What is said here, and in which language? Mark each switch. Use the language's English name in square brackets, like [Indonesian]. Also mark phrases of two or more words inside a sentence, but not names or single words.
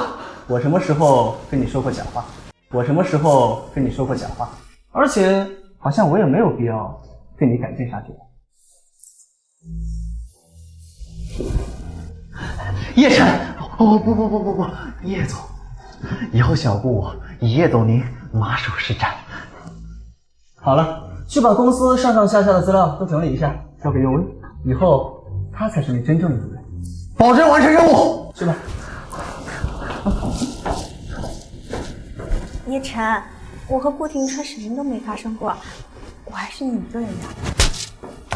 [Chinese] 我什麼時候跟你說過假話？而且好像我也沒有必要對你趕盡殺絕。葉晨，哦不，葉總，以後小顧以葉總您馬首是瞻。好了，去把公司上上下下的資料都整理一下，交給尤薇，以後他才是你真正的主人。保證完成任務。去吧。葉晨，我和顧廷川什麼都沒發生過，我還是你一個人的。